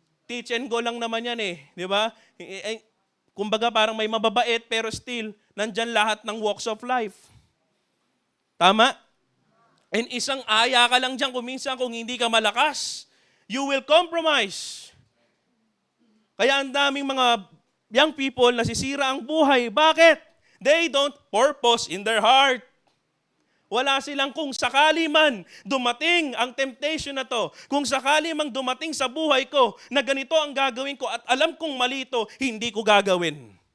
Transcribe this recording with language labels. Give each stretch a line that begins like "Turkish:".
Filipino: Teach and go lang naman yan eh, di ba? Kumbaga parang may mababait, pero still, nandyan lahat ng
English: walks of life.
Filipino: Tama? And isang aya ka lang dyan, kung hindi ka malakas,
English: you will compromise.
Filipino: Kaya ang daming mga young people nasisira ang buhay. Bakit?
English: They don't purpose in their heart.
Filipino: Wala silang kung sakali man dumating ang temptation na to, kung sakali man dumating sa buhay ko na ganito ang gagawin ko at alam kong mali ito, hindi ko gagawin.